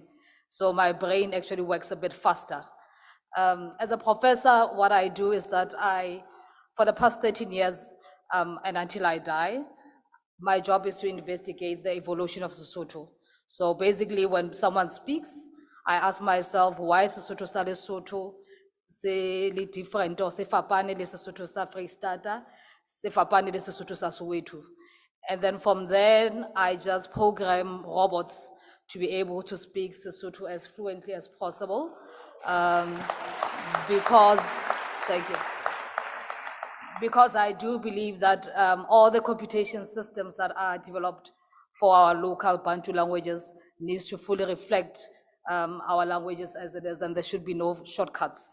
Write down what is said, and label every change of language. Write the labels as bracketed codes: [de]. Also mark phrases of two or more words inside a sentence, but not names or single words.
[en] So my brain actually works a bit faster. As a professor, what I do is that for the past 13 years and until I die, my job is to investigate the evolution of Sesotho. So basically when someone speaks, I ask myself, why is [st] Sesotho sa Lesotho se le [en] different or [st] se fapane le Sesotho sa Freistata, se fapane le Sesotho sa Soweto? [en] And then from then, I just program robots to be able to speak Sesotho as fluently as possible because, thank you. Because I do believe that all the computation systems that are developed for our local Bantu languages needs to fully reflect our languages as it is, and there should be no shortcuts.